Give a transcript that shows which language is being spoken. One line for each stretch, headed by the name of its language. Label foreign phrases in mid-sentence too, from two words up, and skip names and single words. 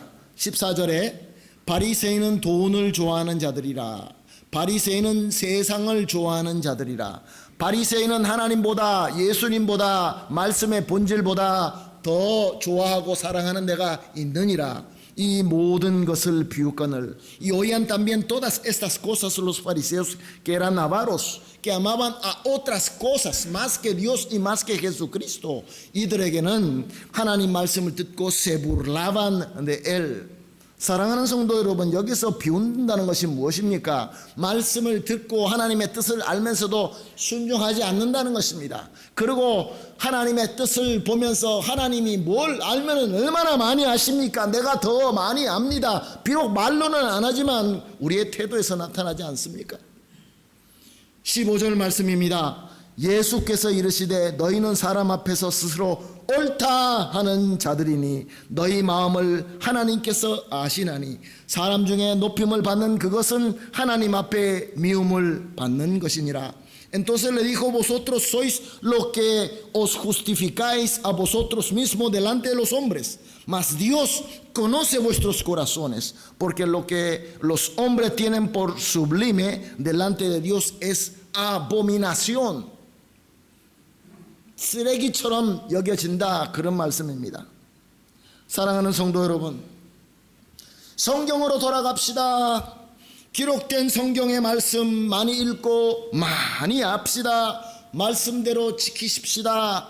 Korean: 14절에 바리새인은 돈을 좋아하는 자들이라, 바리새인은 세상을 좋아하는 자들이라. 바리새인은 하나님보다, 예수님보다, 말씀의 본질보다 더 좋아하고 사랑하는 데가 있느니라. y 모든 것을 비웃거늘.
Spanish: Y oían también todas estas cosas los fariseos que eran avaros, que amaban a otras cosas más que Dios y más que Jesucristo.
Korean: 이들에게는 하나님 말씀을 듣고
Spanish: se burlaban de él.
Korean: 사랑하는 성도 여러분, 여기서 비운다는 것이 무엇입니까? 말씀을 듣고 하나님의 뜻을 알면서도 순종하지 않는다는 것입니다. 그리고 하나님의 뜻을 보면서 하나님이 뭘 알면 얼마나 많이 아십니까? 내가 더 많이 압니다. 비록 말로는 안 하지만 우리의 태도에서 나타나지 않습니까? 15절 말씀입니다. 예수께서 이르시되 너희는 사람 앞에서 스스로 옳다 하는 자들이니 너희 마음을 하나님께서 아시나니 사람 중에 높임을 받는 그것은 하나님 앞에 미움을 받는 것이니라.
Spanish: Entonces le dijo, vosotros sois los que os justificáis a vosotros mismos delante de los hombres, mas Dios conoce vuestros corazones, porque lo que los hombres tienen por sublime delante de Dios es abominación.
Korean: 쓰레기처럼 여겨진다, 그런 말씀입니다. 사랑하는 성도 여러분, 성경으로 돌아갑시다. 기록된 성경의 말씀 많이 읽고 많이 합시다. 말씀대로 지키십시다.